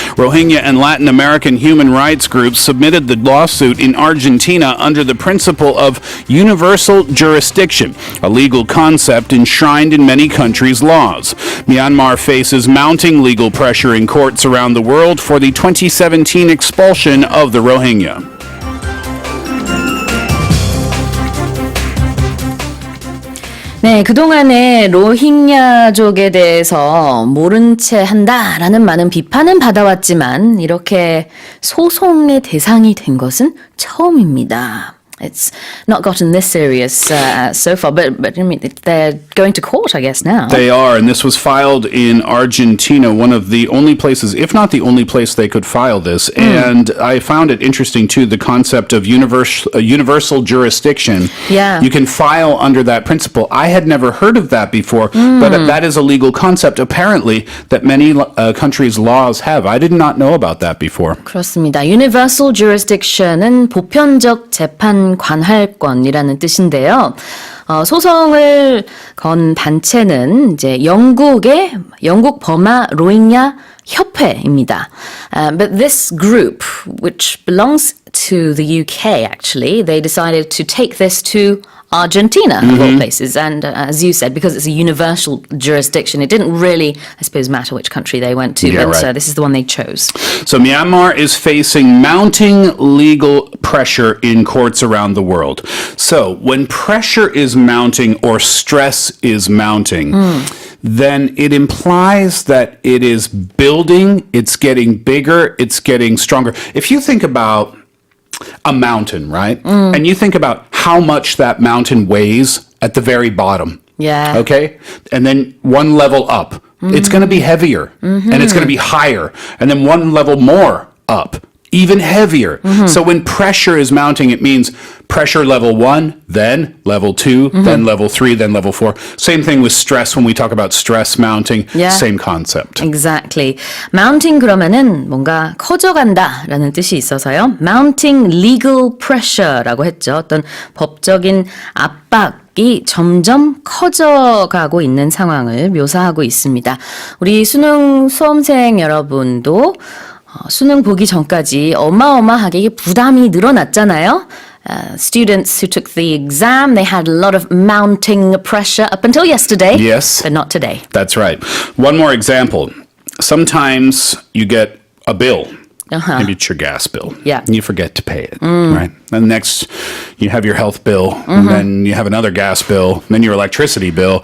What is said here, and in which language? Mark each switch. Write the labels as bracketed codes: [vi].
[en] Rohingya and Latin American human rights groups submitted the lawsuit in Argentina under the principle of universal jurisdiction, a legal concept enshrined in many countries' laws. Myanmar faces mounting legal pressure in courts around the world for the 2017 expulsion of the Rohingya. [ko] 네, 그동안에 로힝야족에 대해서 모른 채 한다라는 많은 비판은 받아왔지만 이렇게 소송의 대상이 된 것은 처음입니다. [en] It's not gotten this serious so far, but I mean, they're going to court, I guess, now. They are, and this was filed in Argentina, one of the only places, if not the only place they could file this. And I found it interesting, too, the concept of universal jurisdiction. Yeah. You can file under that principle. I had never heard of that before, but that is a legal concept, apparently, that many countries' laws have. I did not know about that before. [ko] 그렇습니다. Universal jurisdiction은 보편적 재판 관할권이라는 뜻인데요. 소송을 건 단체는 이제 영국 버마 로힝야 협회입니다. [en] But this group, which belongs to the UK actually, they decided to take this to Argentina, of all places. And as you said, because it's a universal jurisdiction, it didn't really, I suppose, matter which country they went to. Yeah, but right. this is the one they chose. So Myanmar is facing mounting legal pressure in courts around the world. So when pressure is mounting or stress is mounting, then it implies that it is building, it's getting bigger, it's getting stronger. If you think about a mountain, right? And you think about how much that mountain weighs at the very bottom. Yeah. Okay? And then one level up, it's going to be heavier and it's going to be higher. And then one level more up, even heavier. So when pressure is mounting, it means pressure level 1, then level 2, then level 3, then level 4. Same thing with stress when we talk about stress mounting. Yeah. Same concept. Exactly. [ko] Mounting 그러면은 뭔가 커져간다라는 뜻이 있어서요. [en] Mounting legal pressure [ko] 라고 했죠. 어떤 법적인 압박이 점점 커져가고 있는 상황을 묘사하고 있습니다. 우리 수능 수험생 여러분도 수능 보기 전까지 어마어마하게 부담이 늘어났잖아요. [en] Students who took the exam, they had a lot of mounting pressure up until yesterday. Yes. But not today. That's right. One more example. Sometimes you get a bill. Maybe it's your gas bill. Yeah. And you forget to pay it, right? And next, you have your health bill, and then you have another gas bill, then your electricity bill.